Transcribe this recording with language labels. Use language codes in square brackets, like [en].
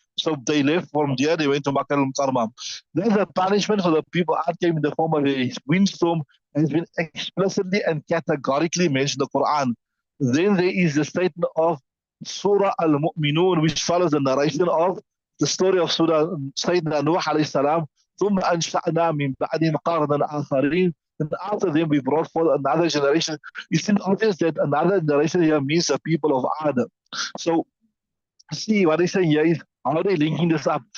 [en] So they left from there, they went to Makkah al-Mukarramah. Then the punishment for the people that came in the form of a windstorm has been explicitly and categorically mentioned in the Quran. Then there is the statement of Surah Al-Mu'minun, which follows the narration of the story of Surah Sayyidina Nuh alayhi salam. [ar] ثم أنشأنا من بعدهم قرنا آخرين. [en] And after them we brought forth another generation. It seems obvious that another generation here means the people of Adam. So see what they say here is how they linking this up.